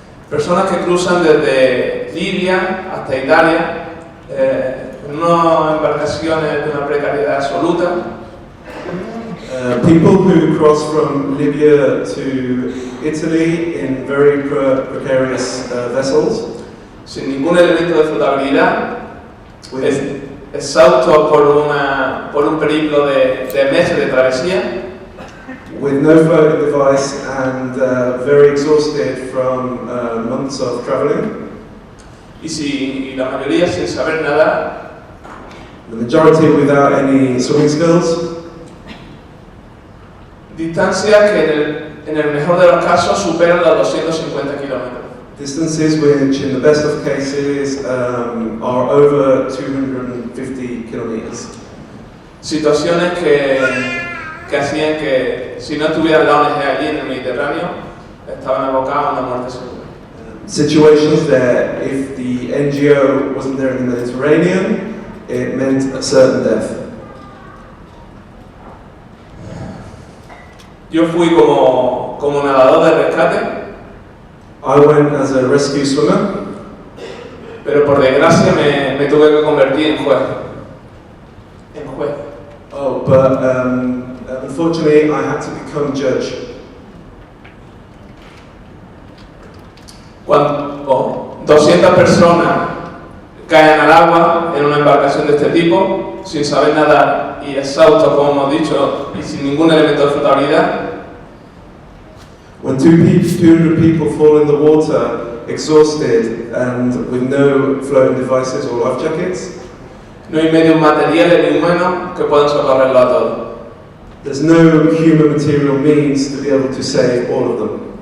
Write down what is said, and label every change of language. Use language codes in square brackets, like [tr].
[es] Personas que cruzan desde Libia hasta Italia en unas embarcaciones de una precariedad absoluta. [en] People who cross from Libya to Italy in very precarious vessels. [es] Sin ningún elemento de flotabilidad, exhaustos por un periplo de meses de travesía. [en] With no floating device and very exhausted from months of traveling. [es] Y la mayoría sin saber nadar. [en] The majority without any swimming skills. [es] Distancias que en el mejor de los casos superan los 250 kilómetros. [en] Distances which, in the best of cases, are over 250 kilometers. [es] Situaciones que hacían que, si no estuviera la ONG allí en el Mediterráneo, estaban abocados a una muerte segura. [en] Situations that, if the NGO wasn't there in the Mediterranean, it meant a certain death. [es] Yo fui como nadador de rescate. [en] I went as a rescue swimmer. [es] Pero por desgracia me tuve que convertir en juez. [en] Oh, but unfortunately I had to become judge. [es] Cuando 200 personas caen al agua en una embarcación de este tipo, sin saber nadar y exhaustos, como hemos dicho, y sin ningún elemento de flotabilidad. [en] When 200 people fall in the water, exhausted and with no floating devices or life jackets, [es] no hay medios materiales ni humanos que puedan socorrerlo a todos. [en] There's no human material means to be able to save all of them.